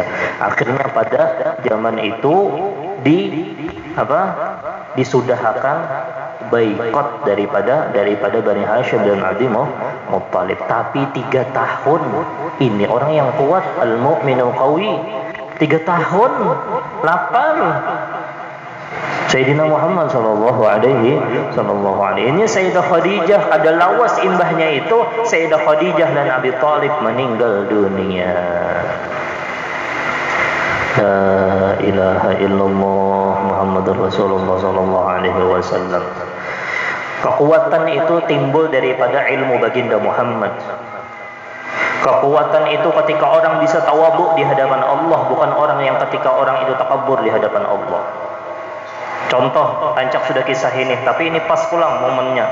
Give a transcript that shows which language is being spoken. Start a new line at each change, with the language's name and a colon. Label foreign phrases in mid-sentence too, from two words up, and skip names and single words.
Banjar: Akhirnya pada zaman itu disudahkan boikot daripada Bani Hashim dan Abdul Muthalib.
Indonesian: Tapi 3 tahun ini orang yang kuat,
Arabic: المؤمن القوي.
Indonesian: 3 tahun lapar.
Banjar: Sayyidina Muhammad
Arabic: صلى الله عليه
Banjar: ini Sayyidah Khadijah ada lawas imbahnya itu, Sayyidah Khadijah dan Abi Thalib meninggal dunia.
Arabic: لا إله إلا الله محمد رسول الله صلى الله عليه وسلم.
Indonesian: Kekuatan itu timbul daripada ilmu baginda Muhammad. Kekuatan itu ketika orang bisa tawadhu di hadapan Allah, bukan orang yang ketika orang itu takabur di hadapan Allah. Contoh, tancap sudah kisah ini, tapi ini pas pulang momennya.